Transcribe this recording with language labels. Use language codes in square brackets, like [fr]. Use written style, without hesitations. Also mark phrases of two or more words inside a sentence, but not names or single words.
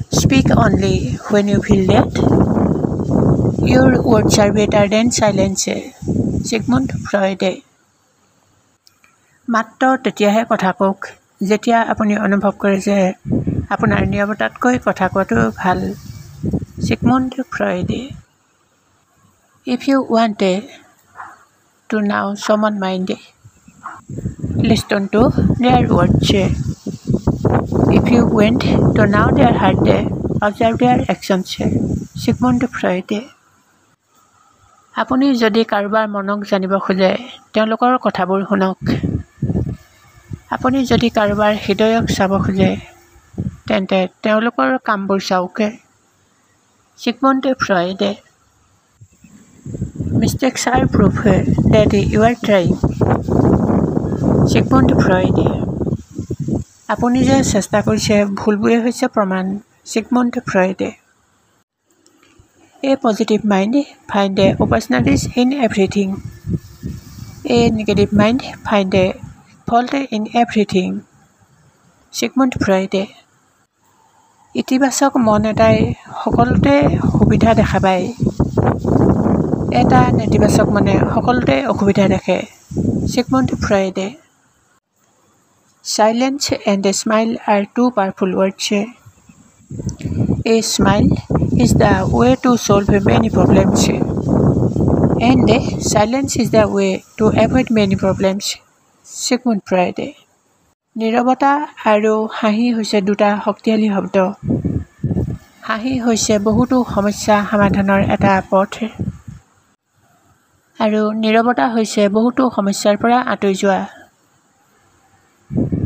[en] Speak only when you feel that. Your words are better than silence. Sigmund Freud. [as] মাত্ৰ তেতিয়াহে কথা কওক যেতিয়া আপুনি অনুভৱ কৰে যে আপোনাৰ নীৰৱতাতকৈ কথা কোৱাটো ভাল। Sigmund Freud. [en] If you want to know someone's mind, listen to their words. If you want to know their heart, observe their actions. Sigmund Freud. [as] আপুনি যদি কাৰোবাৰ মনক জানিব খোজে তেওঁলোকৰ কথাবোৰ শুনক। আপুনি যদি কাৰোবাৰ হৃদয়ক চাব খোজে তেন্তে তেওঁলোকৰ কামবোৰ চাওক। Sigmund Freud. [en] Mistakes are proof that you are trying. Sigmund Freud. [as] আপুনি যে চেষ্টা কৰিছে ভুলবোৰে হৈছে প্ৰমাণ। Sigmund Freud. [en] A positive mind finds opportunities in everything. A negative mind finds fault in everything. Sigmund Freud. [as] ইতিবাচক মন এটাই সকলোতে সুবিধা দেখা পায়। এটা নেতিবাচক মনে সকলোতে অসুবিধা দেখে। Sigmund Freud. [en] Silence and a smile are two powerful words. A smile is the way to solve many problems, and silence is the way to avoid many problems. Sigmund Freud. [as] নীৰৱতা আৰু হাঁহি হৈছে দুটা শক্তিশালী শব্দ। হাঁহি হৈছে বহুতো সমস্যা সমাধানৰ এটা পথ আৰু নীৰৱতা হৈছে বহুতো সমস্যাৰ পৰা আঁতৰি যোৱা।